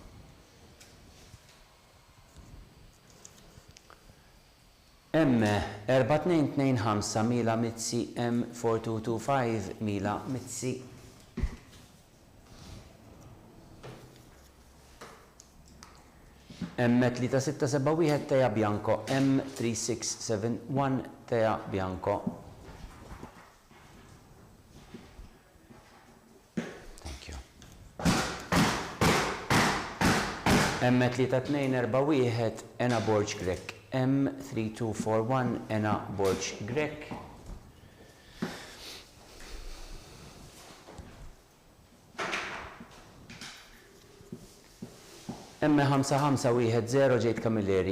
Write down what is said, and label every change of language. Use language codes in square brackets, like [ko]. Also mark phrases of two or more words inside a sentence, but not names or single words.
[en] M4225 Mila Mizzi. M4225 Mila Mizzi. M3671 Teja Bianco. M3671 Teja Bianco. Thank you. M3241 Ena Borg Grek. M3241 Ena Borg Grek. M5510 Jade Camilleri.